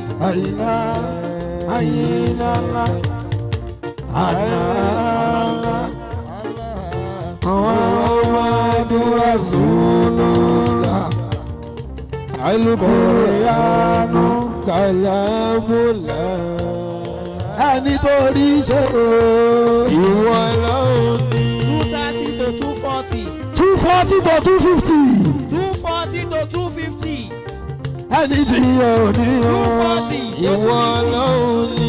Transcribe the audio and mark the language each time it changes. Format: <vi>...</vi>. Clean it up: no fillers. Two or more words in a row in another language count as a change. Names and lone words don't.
<ar>Àyìnlá. محمد رسول الله. القرآن كلام الله.</ar> <yo>Ẹni tó rí ṣe o. Ìwọ lọ́hùn ní.</yo> <en>230 to 240. 240 to 250. 240 to 250.</en> <yo>Ẹni tí yóò ní o.</yo> <en>240 to</en> <yo>Ìwọ</yo> <en>250.</en> <yo>lọ́hùn ní.</yo>